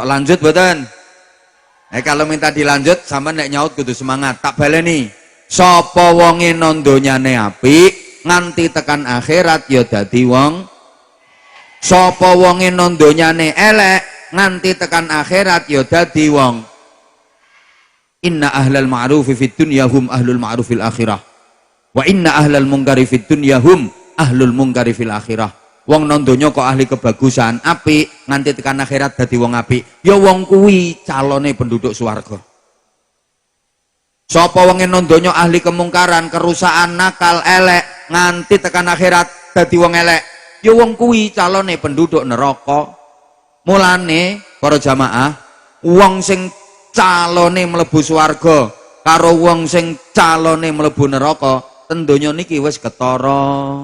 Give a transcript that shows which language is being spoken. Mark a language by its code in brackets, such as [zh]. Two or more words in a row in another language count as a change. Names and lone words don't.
[jv] Tok lanjut mboten? [id] Kalau minta dilanjut [jv] sampean nek nyaut kudu semangat. Tak baleni. Sapa wonge no donyane apik, nganti tekan akhirat ya dadi wong. Sapa wonge no donyane elek, nganti tekan akhirat ya dadi wong. [ar] إن أهل المعروف في الدنيا هم أهل المعروف في الآخرة. وإن أهل المنكر في الدنيا هم أهل المنكر في الآخرة. [jv] Wong nang donya kok ahli kebagusan, apik, nganti tekan akhirat dadi wong apik. Ya wong kuwi calone penduduk swarga. Sapa wong nang donya ahli kemungkaran, kerusakan, nakal, elek, nganti tekan akhirat dadi wong elek. Ya wong kuwi calone penduduk neraka. Mulane para jamaah, wong sing calone mlebu swarga karo wong sing calone mlebu neraka ten donya niki wis ketara.